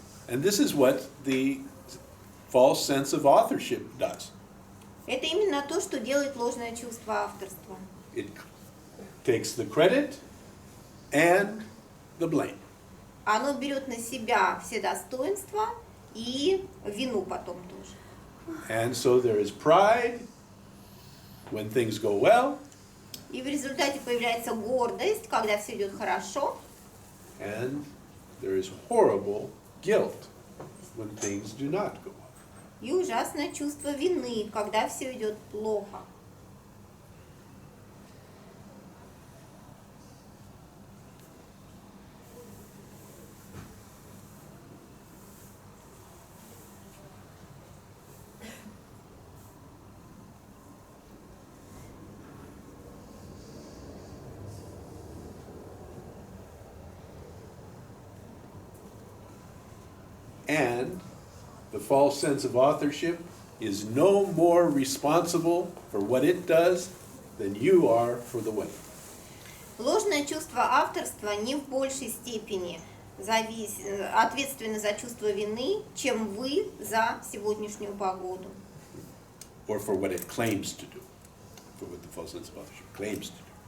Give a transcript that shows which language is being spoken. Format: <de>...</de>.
<en>And this is what the false sense of authorship does.</en> <ru>Это именно то, что делает ложное чувство авторства.</ru> <en>It takes the credit and the blame.</en> <ru>Оно берет на себя все достоинства и вину потом тоже.</ru> <en>And so there is pride when things go well,</en> <ru>И в результате появляется гордость, когда все идет хорошо,</ru> <en>and there is horrible guilt when things do not go well.</en> <ru>и ужасное чувство вины, когда все идет плохо.</ru> <en>And the false sense of authorship is no more responsible for what it does than you are for the weather.</en> <ru>Ложное чувство авторства не в большей степени ответственны за чувство вины, чем вы за сегодняшнюю погоду.</ru> <en>Or for what it claims to do. For what the false sense of authorship claims to do.</en>